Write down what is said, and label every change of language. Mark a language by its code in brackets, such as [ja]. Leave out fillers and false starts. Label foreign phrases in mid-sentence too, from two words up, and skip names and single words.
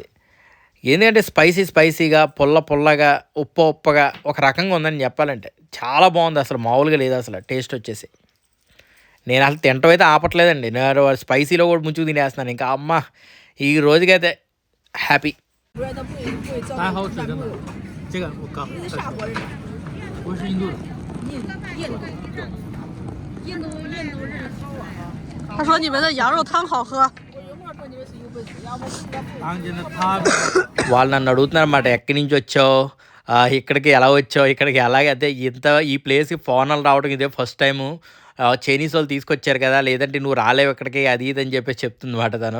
[te] ఏందంటే స్పైసీగా, పుల్లగా, ఉప్పగా ఒక రకంగా ఉందని చెప్పాలంటే. చాలా బాగుంది అసలు మామూలుగా లేదు అసలు టేస్ట్ వచ్చేసి. నేను అసలు తినటం అయితే ఆపట్లేదండి. నేను స్పైసీలో కూడా ముంచుకు తినేస్తున్నాను. ఇంకా అమ్మ ఈ రోజుకైతే హ్యాపీ. [zh] 还好吃，真的。这个我刚，我是印度的。他说你们的羊肉汤好喝。 [te] వాళ్ళు నన్ను అడుగుతున్నారన్నమాట ఎక్కడి నుంచి వచ్చావు, ఇక్కడికి ఎలా వచ్చావు, ఇక్కడికి ఎలాగే అదే ఈ ప్లేస్కి ఫారెనర్లు రావడం ఇదే [en] first time. [te] చైనీస్ వాళ్ళు తీసుకొచ్చారు కదా, లేదంటే నువ్వు రాలేవు ఇక్కడికి అది ఇది అని చెప్పేసి చెప్తుంది మాట తను.